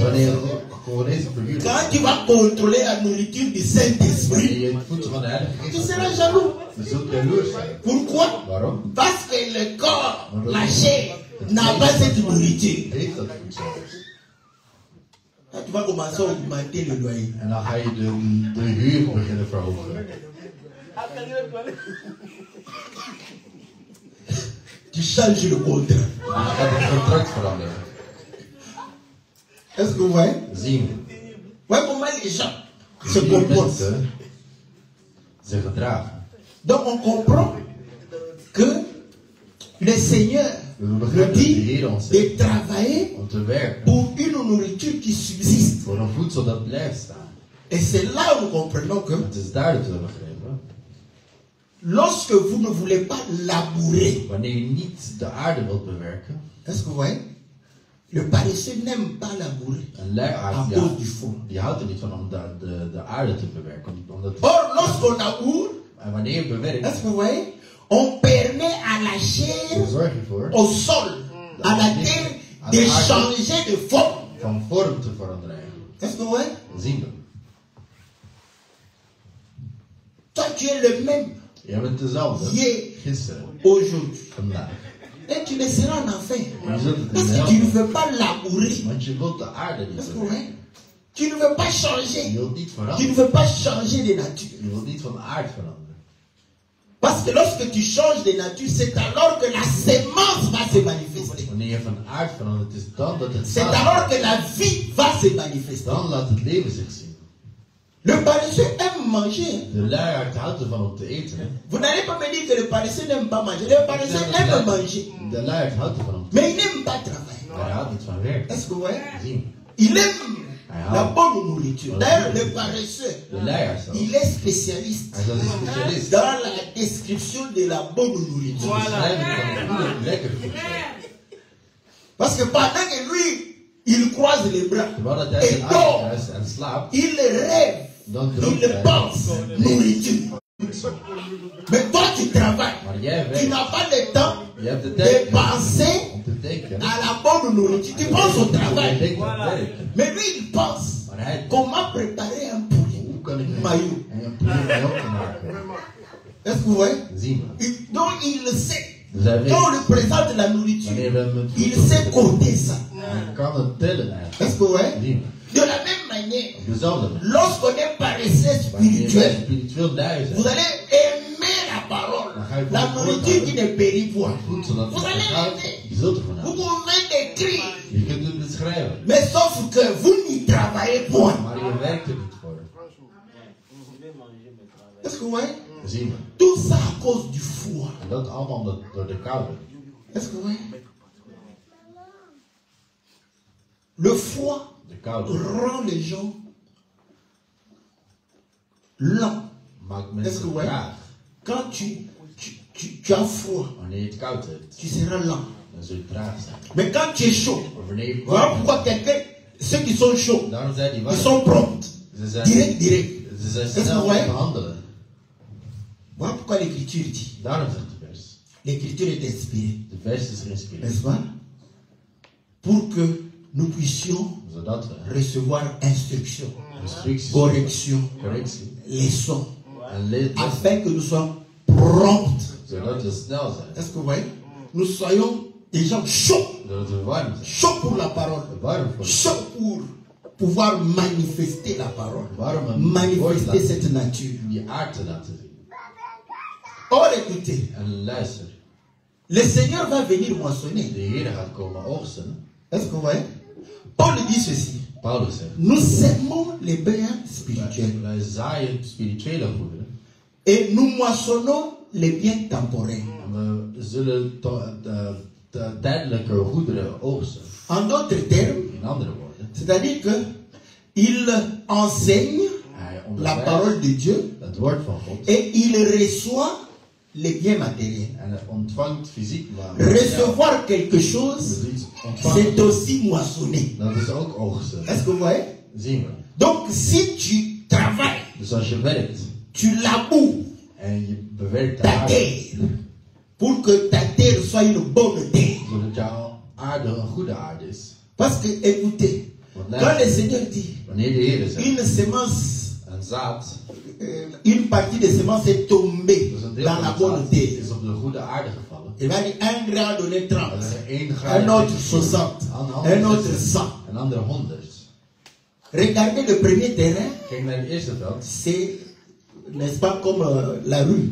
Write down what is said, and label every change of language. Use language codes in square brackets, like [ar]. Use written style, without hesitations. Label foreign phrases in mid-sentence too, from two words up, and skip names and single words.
[nl] Wanneer een Congolese verhuurder, [fr] quand tu vas contrôler la nourriture du Saint-Esprit, [nl] wanneer je het voedsel van de Heilige [fr] tu [nl] Geest [fr] seras [nl] hebt, [fr] jaloux. [nl] dan zult je jaloers zijn. [fr] Pourquoi? [nl] Waarom? [fr] Parce que le corps, la chair, n'a pas cette nourriture. [nl] Heeft dat voedsel. [fr] Quand tu vas commencer à augmenter le loyer. [nl] En dan ga je de huur beginnen verhogen. [fr] Tu changes le contrat. [nl] Je gaat het contract veranderen. [fr] Est-ce que vous voyez? [nl] Zien we. [fr] Voyez comment les gens se [nl] Die [fr] comportent. [nl] mensen zich gedragen. [fr] Donc on comprend que le Seigneur [nl] We [fr] nous [nl] begrijpen dat de [fr] dit [nl] Heer ons [fr] de [nl] zegt [fr] travailler [nl] om te werken [fr] pour une nourriture qui subsiste. [nl] voor een voedsel dat blijft staan. [fr] Et c'est là où nous comprenons que [nl] Het is daar dat we begrijpen. [fr] lorsque vous ne voulez pas labourer, [nl] Wanneer je niet de aarde wilt bewerken, [fr] est-ce que vous voyez? Le paresseux n'aime pas labourer [nl] een [fr] à [nl] luiaard, [fr] cause du fond. [nl] die houdt er niet van om de aarde te bewerken. Omdat, [fr] Or, lorsqu'on laboure, [nl] en wanneer je bewerkt, [fr] est-ce que vous voyez? On permet à la [nl] dan [fr] chair, [nl] zorg je voor [fr] au sol, à la terre, de changer de forme. [nl] van vorm te veranderen eigenlijk. [fr] Est-ce que vous voyez? [nl] Zien we. [fr] Toi, tu es le même [nl] Jij bent dezelfde. [fr] hier, [nl] Gisteren, [fr] aujourd'hui. [nl] vandaag. [fr] Et tu le seras en enfer. [nl] Je zult het [fr] Parce [nl] in de [fr] que tu ne [nl] hel. [fr] veux pas labourer. [nl] Want je wilt de aarde niet [fr] Est-ce que vous [nl] bewerken. [fr] voyez? Tu ne veux pas [nl] Je [fr] changer. [nl] wilt niet [fr] Tu ne [nl] veranderen. [fr] veux pas changer de nature. [nl] Je wilt niet van aard veranderen. [fr] Parce que lorsque tu changes de nature, c'est alors que la sémence va se manifester. [nl] Wanneer je van aard verandert, is dan dat het [fr] C'est [nl] zaad [fr] alors [nl] wordt. [fr] que la vie va se manifester. [nl] Dan laat het leven zich zien. [fr] Le paresseux aime manger. [nl] De luiaard houdt ervan om te eten. Hè. [fr] Vous n'allez pas me dire que le paresseux n'aime pas manger. Le paresseux aime manger. [nl] De luiaard houdt ervan om te [fr] Mais il n'aime pas travailler. [nl] Maar hij houdt niet van werk. [fr] Est-ce que vous voyez? [nl] Zien. [fr] Il aime [nl] Hij [fr] la [nl] houdt. [fr] bonne nourriture. D'ailleurs, le paresseux, [nl] De leier zelf. [fr] il est spécialiste [nl] Hij is een specialist. [fr] dans la description de la bonne nourriture. [nl] Beschrijving van goede, lekker voedsel. [fr] Parce que pendant que lui, il croise les bras [nl] Terwijl dat hij [fr] et [nl] zijn [fr] dort, [nl] armen kruist en slaapt, [fr] il rêve, [nl] dan droomt [fr] il [nl] hij. [fr] pense nourriture. Mais toi, tu travailles. [nl] Maar jij [fr] Tu [nl] werkt. [fr] n'as pas le temps [nl] Je hebt de [fr] de [nl] tijd [fr] penser [nl] om te denken. [fr] à la bonne nourriture. Tu penses au [nl] Je [fr] travail. [nl] denkt aan werk. [fr] Mais lui, il pense [nl] Maar hij [fr] comment préparer un poulet. [nl] hoe kan ik [fr] Maillot. [nl] een [fr] poulet maillot [nl] maken? [fr] Est-ce que vous voyez? [nl] Zien we. [fr] Donc, il le sait. [nl] Dus hij weet, [fr] Quand on lui présente la nourriture, [nl] wanneer we hem het [fr] il [nl] voedsel [fr] sait compter ça. [nl] hij kan het tellen eigenlijk. [fr] Est-ce que vous voyez? [nl] Zien we. [fr] De la même manière, [nl] Op dezelfde manier. [fr] lorsqu'on est paresseux [nl] Wanneer wij [fr] spirituel, [nl] spiritueel lui [fr] vous [nl] zijn, [fr] allez aimer la parole. [nl] dan ga je [fr] La nourriture qui ne périt point. [nl] voedsel dat [fr] Vous allez [nl] gaat, [fr] aimer. [nl] je zult ervan [fr] Vous [nl] houden. [fr] pouvez décrire. [nl] Je kunt het beschrijven, [fr] Mais sauf que vous n'y travaillez point. [nl] maar je werkt er niet voor. [fr] Est-ce que vous voyez? [nl] Zien we. [fr] Tout ça à cause du foie. [nl] En dat allemaal door de koude. [fr] Est-ce que vous voyez? Le foie [nl] De koude [fr] rend les gens lents. [nl] maakt [fr] Est-ce [nl] mensen [fr] que vous voyez? [nl] traag. [fr] Quand tu as froid, [nl] Wanneer je het koud hebt, [fr] tu seras lent. [nl] dan zul je traag zijn. [fr] Mais quand tu es chaud, [nl] Maar wanneer je [fr] voilà [nl] warm [fr] pourquoi quelqu'un, ceux qui sont chauds, [nl] bent, daarom zijn die [fr] ils [nl] warm. [fr] sont prompts. [nl] Ze zijn, Direct. ze zijn [fr] Est-ce que [nl] snel [fr] vous voyez? [nl] te handelen. [fr] Voilà pourquoi l'écriture dit. [nl] Daarom zegt de vers. [fr] L'écriture est inspirée, [nl] De vers is geïnspireerd. [fr] n'est-ce pas? Pour que nous puissions [nl] Zodat we [fr] recevoir instruction, [nl] instructies, [fr] correction, [nl] correctie [fr] leçon, [nl] en leer, [fr] afin que nous soyons prompts. [nl] zodat we snel zijn. [fr] Est-ce que vous voyez? Nous soyons des gens chauds, [nl] Zodat we warm zijn. [fr] chauds pour la parole, [nl] Warm voor de [fr] chauds pour pouvoir manifester la parole, [nl] Waarom een woord [fr] manifester [nl] laten- [fr] cette nature. [nl] die aard te laten zien. [fr] Or, écoutez, [nl] En luister, [fr] le Seigneur va venir moissonner. [nl] de Heer gaat komen oogsten. [fr] Est-ce que vous voyez? Paul dit ceci. [nl] Paulus zegt, [fr] Nous sémons les biens spirituels [nl] wij zaaien spirituele goederen. [fr] et nous moissonnons les biens temporels. [nl] En we zullen de tijdelijke goederen oogsten. [fr] En d'autres termes, [nl] In andere woorden, [fr] c'est-à-dire que il enseigne [nl] hij [fr] la [nl] onderwijst [fr] parole de Dieu [nl] het woord van God. [fr] et il reçoit les biens matériels. [nl] En hij ontvangt fysiek maar. [fr] Recevoir quelque chose, [nl] Dus iets ontvangen, [fr] c'est aussi moissonner. [nl] dat is ook oogsten. [fr] Est-ce que vous voyez? [nl] Zien we. [fr] Donc, si tu travailles, [nl] Dus als je werkt [fr] tu laboures [nl] en je bewerkt de [fr] ta [nl] aarde, [fr] terre pour que ta terre soit une bonne terre. [nl] zodat jouw aarde een goede aarde is. [fr] Parce que, écoutez, [nl] Want [fr] quand le [nl] luister, [fr] Seigneur dit [nl] wanneer de Heer zegt, [fr] une semence, [nl] een zaad, [fr] une partie de semence est tombée [nl] dus een deel [fr] dans la [nl] van de [fr] bonne [nl] zaad [fr] terre. [nl] is op de goede aarde gevallen. [fr] Il va dire un grain a donné 30, [nl] Dan is er één [fr] un [nl] graad, [fr] autre 60, un autre 100. [nl] een andere 100. [fr] Regardez le premier terrain, [nl] Kijk naar het eerste veld. [fr] c'est, n'est-ce pas, comme la rue.